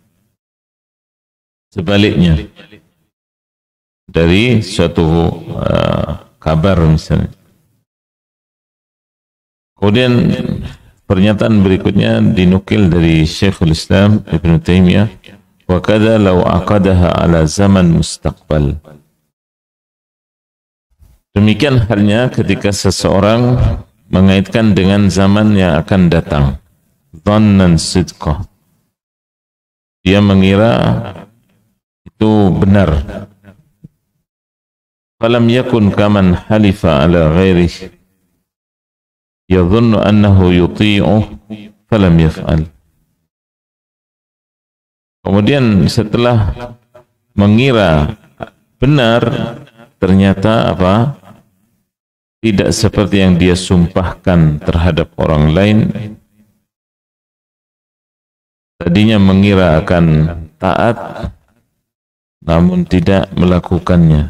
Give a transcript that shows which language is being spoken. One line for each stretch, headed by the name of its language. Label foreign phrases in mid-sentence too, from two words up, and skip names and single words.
Indonesian: Sebaliknya dari suatu kabar misalnya. Kemudian pernyataan berikutnya dinukil dari Syekhul Islam Ibn Taimiyah,
Arabic: وكذا لو عقدها على زمن مستقبل.
Indonesian: Demikian halnya ketika seseorang mengaitkan dengan zaman yang akan datang.
Arabic: ظانا صدقه.
Indonesian: Dia mengira itu benar.
Arabic: فلم يكن كمن حلف على غيره يظن أنه يطيعه فلم يفعل.
Indonesian: Kemudian setelah mengira benar, ternyata apa? Tidak seperti yang dia sumpahkan terhadap orang lain. Tadinya mengira akan taat, namun tidak melakukannya.